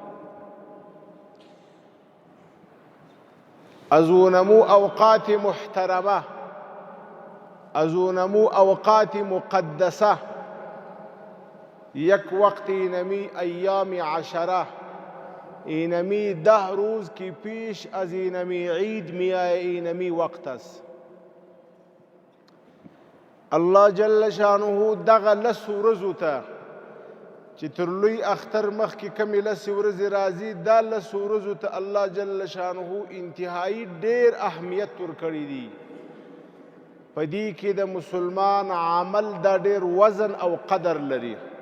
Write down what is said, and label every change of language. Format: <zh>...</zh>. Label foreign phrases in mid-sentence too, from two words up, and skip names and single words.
<fa>از اونمو اوقات محترمه، از اونمو اوقات مقدسه. یک وقت اینمی ایام 10 اینمی 10 روز که پیش از اینمی عید میآید اینمی وقت است.</fa> <ps>الله جل شانه دغه لسو ورځو ته چې تر لوی اختر مخکې کمې لسې ورځې راځي، دا لسو ورځو ته الله جل شانه انتهایی ډېر اهمیت ورکړی دی. په دې کې د مسلمان عمل دا ډېر وزن او قدر لري.</ps>